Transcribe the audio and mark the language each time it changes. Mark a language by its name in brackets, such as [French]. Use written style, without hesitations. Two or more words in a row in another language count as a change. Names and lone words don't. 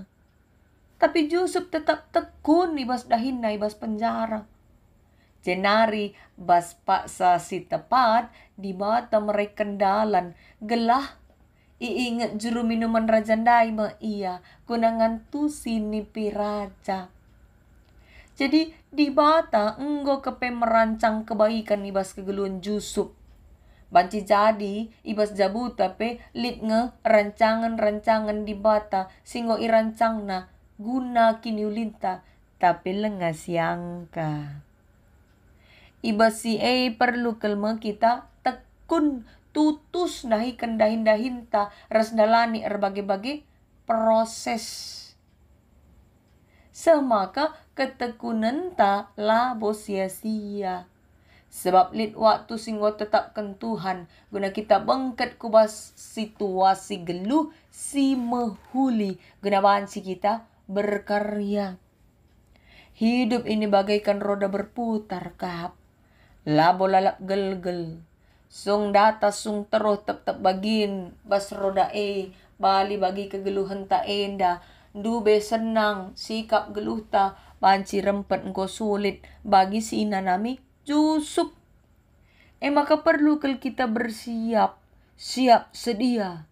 [Batak Karo] Tapi Jusup tetap tekun ibas dahin na ibas penjara. Jenari bas paksa si tepat di bata mereka kendalan gelah iingat juru minuman raja daima ia kunangan tu sini piraja. Jadi di bata enggo kepe merancang kebaikan ibas kegeluan Jusup. Banci jadi ibas jabuta pe lit nge rancangan-rancangan di bata singgo irancangna guna kini ulinta tapi lengas yangka. Ibas si perlu kelma kita tekun tutus nahi kendahin-dahin ta ras dalani berbagai-bagai proses. Semaka ketekunan ta labo sia-sia. Sebab lit waktu singgo tetapkan Tuhan guna kita bengket kubas situasi geluh si mehuli guna bansi kita berkarya. [Indonesian] Hidup ini bagaikan roda berputar kap. [Batak Karo] Labo lalap gel-gel. Sung data sung terus tep-tep bagin. Bas roda bali bagi kegeluhan ta enda. Dube senang sikap geluh ta. Banci rempet engko sulit bagi si inanami Jusup. [Indonesian] Maka perlu kita bersiap. Siap sedia.